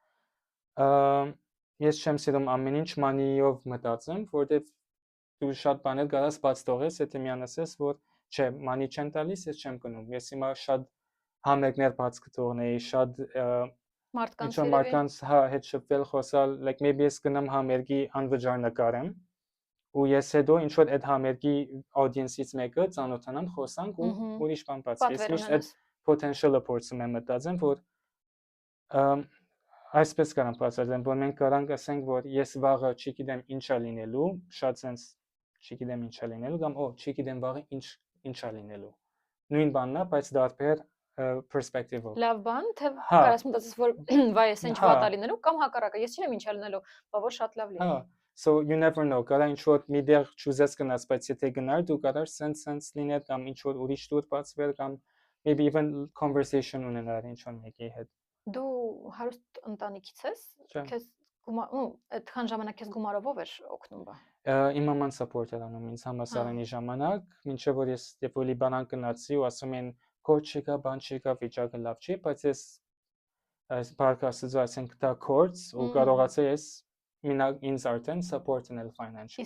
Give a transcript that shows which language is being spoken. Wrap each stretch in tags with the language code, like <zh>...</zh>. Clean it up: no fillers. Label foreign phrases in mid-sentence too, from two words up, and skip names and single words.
<hy>ես չեմ սիրում ամեն ինչ money-ով մտածեմ, որովհետև դու շատ բաներ կարաս բաց թողես, եթե միան ասես, որ չէ, money չեմ տալիս, ես չեմ գնում։ Ես հիմա շատ համերգներ բաց կթողնեի, շատ մարդկանց հետ շփվել, խոսալ,</hy> <en>like maybe</en> <hy>ես գնամ համերգի անվճար նկարեմ, ու ես հետո ինչ որ այդ համերգի audience-ից մեկը ծանոթանամ, խոսանք ու ուրիշ բան բացվի։ Ես Պատվեր միշտ այդ potential-ը փորձում եմ մտածեմ, որ այսպես կարամ բացատրեմ, որ մենք կարանք ասենք, որ ես վաղը չգիտեմ ինչա լինելու, շատ sense չգիտեմ ինչա լինելու կամ չգիտեմ վաղը ինչա լինելու։ Նույն բանն է, բայց դարբեր perspective-ով։ Լավ բան, թե կարաս մտածես, որ վայ, ես ինչ վատ է լինելու կամ հակառակը, ես չգիտեմ ինչա լինելու, բավարար շատ լավ լինի։</hy> <en>So you never know,</en> <hy>կարա ինչ որ մի դեր չուզես գնաս, բայց եթե գնար, դու կարար sense լիներ կամ ինչ որ ուրիշ տուր բացվեր կամ</hy> <en>maybe even conversation</en> <hy>ունենար ինչ որ մեկի հետ։ Դու հարուստ ընտանիքից ես, քեզ այդքան ժամանակ քեզ գումարով էր օգնում բա։ Իմ մաման support էր անում ինձ համասարանի ժամանակ, մինչև որ ես երբ որ Լիբանան գնացի ու ասում են կորց չկա, բան չկա, վիճակը լավ չի, բայց ես այս բարկասից ասենք դա կորց ու կարողացա ես մինակ ինձ արդեն support-նել financially։</hy>